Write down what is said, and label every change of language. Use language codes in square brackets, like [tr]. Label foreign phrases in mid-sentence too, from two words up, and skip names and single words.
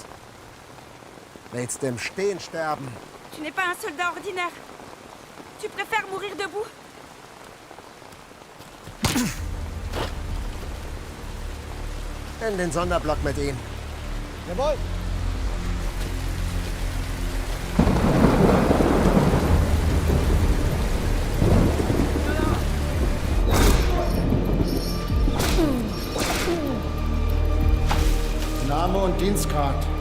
[de] Willst im Stehen sterben? [fr] Tu n'es pas un soldat ordinaire. Tu préfères mourir debout? [de] In den Sonderblock mit ihm. Jawohl. Name und Dienstgrad.